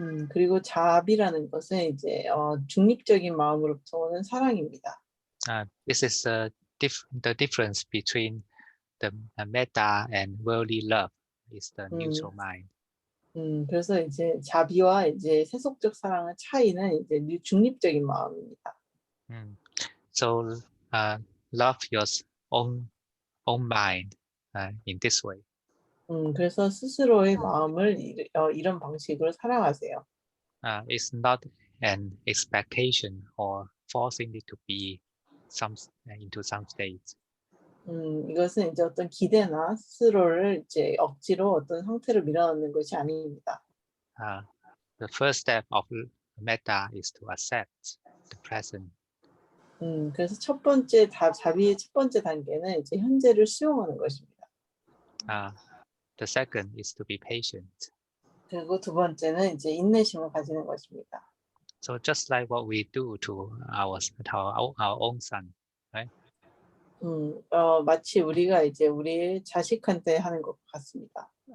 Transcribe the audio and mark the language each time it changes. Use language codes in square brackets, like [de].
[ko] 그리고 자비라는 것은 이제 중립적인 마음으로부터 오는 사랑입니다. [en] This is the difference between the metta and worldly love is the neutral mind. [ko] 그래서 이제 자비와 이제 세속적 사랑의 차이는 이제 중립적인 마음입니다. [en] So love your own mind in this way. [ko] 그래서 스스로의 마음을 이런 방식으로 사랑하세요. [en] It's not an expectation or forcing it to be into some state. [ko] 이것은 이제 어떤 기대나 스스로를 이제 억지로 어떤 상태로 밀어넣는 것이 아닙니다. [en] The first step of metta is to accept the present. [ko] 그래서 자비의 첫 번째 단계는 이제 현재를 수용하는 것입니다. [en] The second is to be patient. [ko] 그리고 두 번째는 이제 인내심을 가지는 것입니다. [en] So just like what we do to our own son, right? [ko] 마치 우리가 이제 우리 자식한테 하는 것 같습니다.